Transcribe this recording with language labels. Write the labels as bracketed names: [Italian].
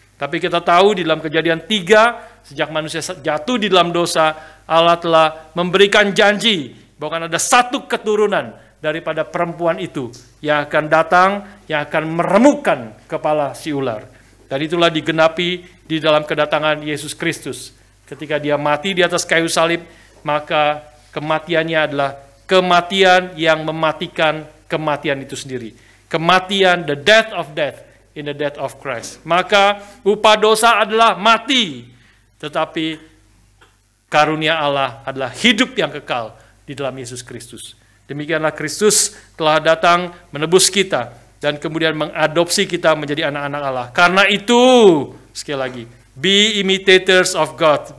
[Indonesian] Tapi kita tahu di dalam Kejadian 3, sejak manusia jatuh di dalam dosa, Allah telah memberikan janji bahwa akan ada satu keturunan daripada perempuan itu yang akan datang, yang akan meremukkan kepala si ular. Dan itulah digenapi di dalam kedatangan Yesus Kristus. Ketika Dia mati di atas kayu salib, maka kematiannya adalah kematian yang mematikan kematian itu sendiri. [English] Kematian, the death of death in the death of Christ. [Indonesian] Maka upah dosa adalah mati, tetapi karunia Allah adalah hidup yang kekal di dalam Yesus Kristus. Demikianlah Kristus telah datang menebus kita dan kemudian mengadopsi kita menjadi anak-anak Allah. Karena itu, sekali lagi, [English] be imitators of God.